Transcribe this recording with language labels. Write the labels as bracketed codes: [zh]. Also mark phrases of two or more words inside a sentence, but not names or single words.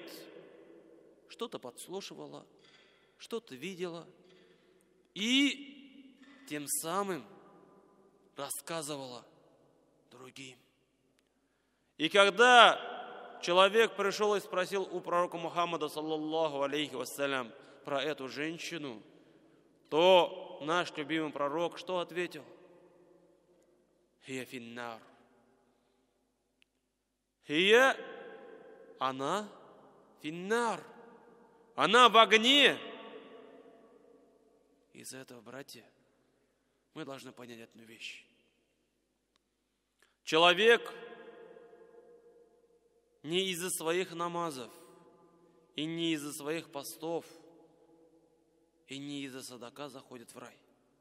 [ru] Что-то подслушивала, что-то видела и тем самым рассказывала другим. И когда человек пришел и спросил у пророка Мухаммада, [ar] صلى الله عليه وسلم, [ru] про эту женщину, то наш любимый пророк что ответил? [ar] هي في النار. هي, [ru] она финнар. Она в огне. Из-за этого, братья, мы должны понять одну вещь. Человек не из-за своих намазов, и не из-за своих постов, и не из-за садака заходит в рай.